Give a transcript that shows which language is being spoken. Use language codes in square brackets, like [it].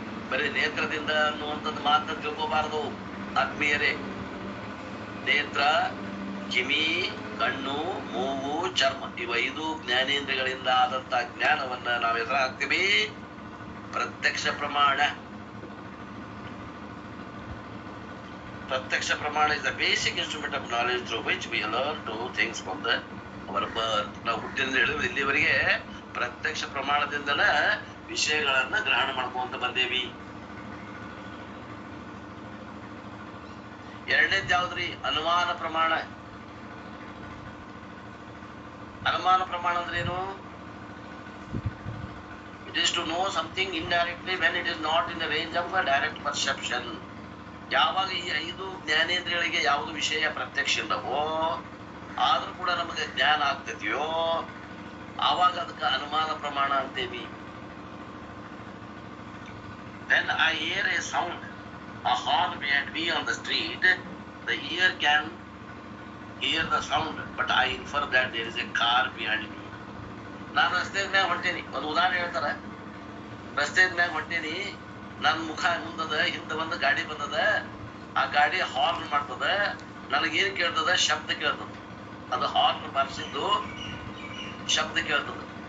[kn] ಬರೀ ನೇತ್ರದಿಂದ ಅನ್ನುವಂಥದ್ದು ಮಾತ್ರ ತಿಳ್ಕೋಬಾರದು ಆತ್ಮೀಯರೇ. ನೇತ್ರ, ಕಿವಿ, ಕಣ್ಣು, ಮೂಗು, ಚರ್ಮ, ಇವ 5 ಜ್ಞಾನೇಂದ್ರಗಳಿಂದ ಆದಂತ ಜ್ಞಾನವನ್ನ ನಾವು ಎದುರು ಹಾಕ್ತೀವಿ ಪ್ರತ್ಯಕ್ಷ ಪ್ರಮಾಣ. [en] ಪ್ರತ್ಯಕ್ಷ ಪ್ರಮಾಣ is the basic instrument of knowledge through which we learn to things from our birth. [kn] ನಾವು ಹುಟ್ಟಿನಿಂದ ಹಿಡಿದು ಇಲ್ಲಿವರೆಗೆ ಪ್ರತ್ಯಕ್ಷ ಪ್ರಮಾಣದಿಂದನ ವಿಷಯಗಳನ್ನ ಗ್ರಹಣ ಮಾಡ್ಕೊಂತ ಬಂದೇವಿ. ಎರಡನೇದ್ ಯಾವ್ದ್ರಿ? ಅನುಮಾನ ಪ್ರಮಾಣ. ಅನುಮಾನ ಪ್ರಮಾಣ ಅಂದ್ರೆ ಏನು? [en] It is to know something indirectly when it is not in the range of a direct perception. [kn] ಯಾವಾಗ ಈ 5 ಜ್ಞಾನೇಂದ್ರಿಯಗಳಿಗೆ ಯಾವುದು ವಿಷಯ ಪ್ರತ್ಯಕ್ಷ ಇಲ್ಲವೋ, ಆದ್ರೂ ಕೂಡ ನಮಗೆ ಜ್ಞಾನ ಆಗ್ತೈತಿಯೋ, ಆವಾಗ ಅದಕ್ಕೆ ಅನುಮಾನ ಪ್ರಮಾಣ ಅಂತೇವಿ. [en] When I hear a sound, a horn behind me on the street, the ear can hear the sound, but I infer that there is a car behind me. [kn] ನಾನು ರಸ್ತೆ ಮ್ಯಾಗ ಹೊಂಟೇನಿ, ಒಂದು ಉದಾಹರಣೆ ಹೇಳ್ತಾರ. ರಸ್ತೆ ಮ್ಯಾಗ ಹೊಂಟೇನಿ, ನನ್ನ ಮುಖ ಮುಂದದ, ಹಿಂದೆ ಒಂದು ಗಾಡಿ ಬಂದದ, ಆ ಗಾಡಿ ಹಾರ್ನ್ ಮಾಡ್ತದ. ನನಗೇನ್ ಕೇಳ್ತದ? ಶಬ್ದ ಕೇಳ್ತದ. ಅದು ಹಾರ್ನ್ ಬಾರಿಸಿದ್ದು ಶಬ್ದ ಕೇಳ್ತದ.